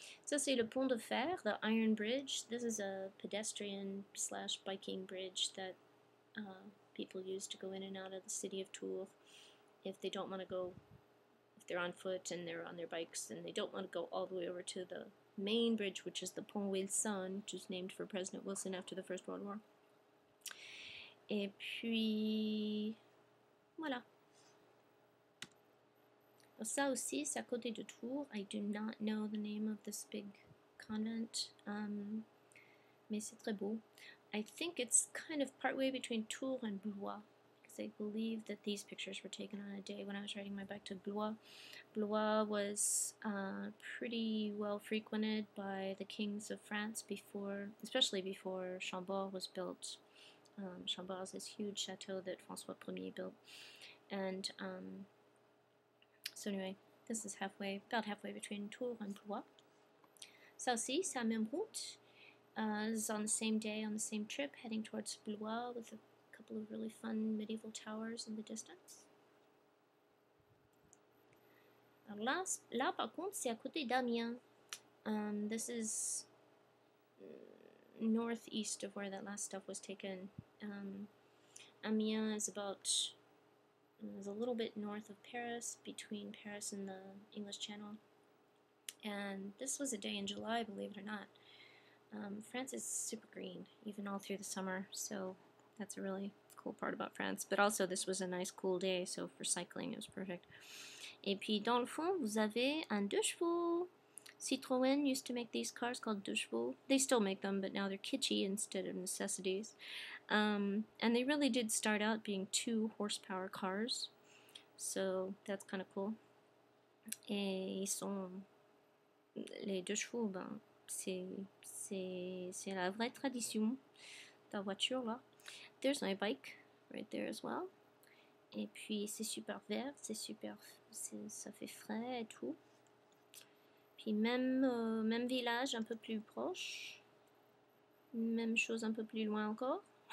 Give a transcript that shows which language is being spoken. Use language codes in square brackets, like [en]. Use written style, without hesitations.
[fr] Ça c'est le pont de fer, [en] the Iron Bridge. This is a pedestrian slash biking bridge that people use to go in and out of the city of Tours if they don't want to go, if they're on foot and they're on their bikes and they don't want to go all the way over to the main bridge, which is the Pont Wilson, which is named for President Wilson after the First World War. [fr] Et puis, voilà. Ça aussi, c'est à côté de Tours. [en] I do not know the name of this big convent, [fr] mais c'est très beau. [en] I think it's kind of partway between Tours and Blois, because I believe that these pictures were taken on a day when I was riding my bike to Blois. Blois was pretty well frequented by the kings of France before, especially before Chambord was built. Chambord is this huge chateau that François Ier built, and so anyway, this is about halfway between Tours and Blois. [fr] Ça aussi, c'est la même route. [en] This is on the same day, on the same trip, heading towards Blois with a couple of really fun medieval towers in the distance. [fr] Alors là par contre, c'est à côté d'Amiens. [en] This is northeast of where that last stuff was taken. Amiens is a little bit north of Paris, between Paris and the English Channel. And this was a day in July, believe it or not. France is super green, even all through the summer, so that's a really cool part about France. But also, this was a nice cool day, so for cycling, it was perfect. [fr] Et puis, dans le fond, vous avez un 2 chevaux. [en] Citroën used to make these cars called 2 chevaux. They still make them, but now they're kitschy instead of necessities. And they really did start out being 2 horsepower cars, so that's kind of cool. [fr] Et ils sont les 2 chevaux, ben, c'est la vraie tradition de la voiture là. [en] There's my bike right there as well. [fr] Et puis c'est super vert, ça fait frais et tout. Puis même village un peu plus proche, même chose un peu plus loin encore.